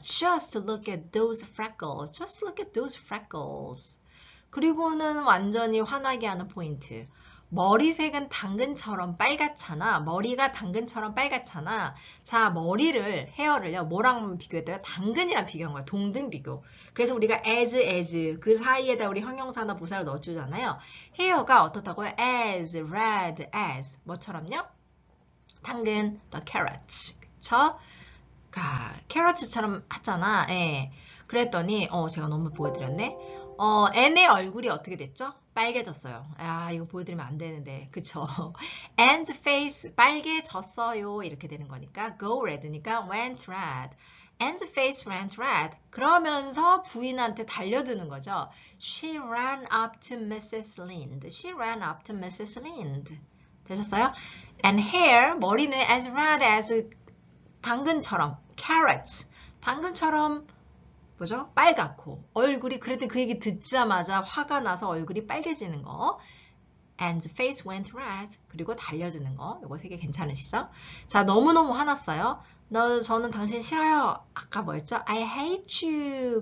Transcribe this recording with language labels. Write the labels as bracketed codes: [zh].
[en] Just look at those freckles. Just look at those freckles. [ko] 그리고는 완전히 화나게 하는 포인트. 머리색은 당근처럼 빨갛잖아. 머리가 당근처럼 빨갛잖아. 자, 헤어를요. 뭐랑 비교했대요? 당근이랑 비교한 거야. 동등 비교. 그래서 우리가 as 그 사이에다 우리 형용사나 부사를 넣어주잖아요. 헤어가 어떻다고요? [en] as, red, as. [ko] 뭐처럼요? 당근, [en] the carrots. [ko] 그쵸? carrots처럼 하잖아. 예. 그랬더니, 제가 너무 보여드렸네. N의 얼굴이 어떻게 됐죠? 빨개졌어요. 이거 보여드리면 안 되는데. 그쵸? [en] Anne's face [ko] 빨개졌어요. 이렇게 되는 거니까 [en] go red [ko] 니까 [en] went red. Anne's face went red. [ko] 그러면서 부인한테 달려드는 거죠. [en] She ran up to Mrs. Lind. She ran up to Mrs. Lind. [ko] 되셨어요? [en] And hair, [ko] 머리는 [en] as red as [ko] 당근처럼, [en] carrots. [ko] 당근처럼 뭐죠? 빨갛고 얼굴이 그래도 그 얘기 듣자마자 화가 나서 얼굴이 빨개지는 거. [en] And face went red. [ko] 그리고 달려드는 거. 요거 세 개 괜찮으시죠? 자, 너무너무 화났어요. 저는 당신 싫어요. 아까 뭐였죠? [en] I hate you.